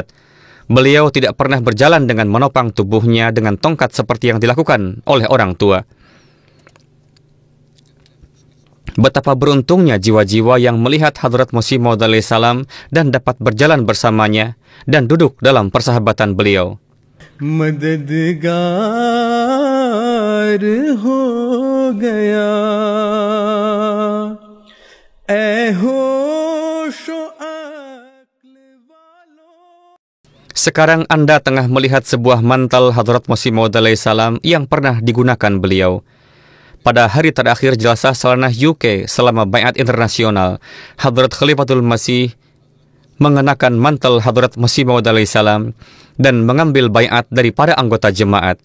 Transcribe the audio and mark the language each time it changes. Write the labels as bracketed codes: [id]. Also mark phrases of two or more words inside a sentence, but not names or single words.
[id] Beliau tidak pernah berjalan dengan menopang tubuhnya dengan tongkat seperti yang dilakukan oleh orang tua. Betapa beruntungnya jiwa-jiwa yang melihat Hadrat Masih Maud alaihissalam dan dapat berjalan bersamanya dan duduk dalam persahabatan beliau. [ur] مددگار ہو گیا اے ہوش و عقل والو. [id] Sekarang Anda tengah melihat sebuah mantel Hadrat Masih Maud alaihissalam yang pernah digunakan beliau. Pada hari terakhir Jalsah Salanah UK selama Bai'at Internasional, Hadrat Khalifatul Masih mengenakan mantel Hadrat Masih Maud alaihissalam dan mengambil baiat dari para anggota jemaat.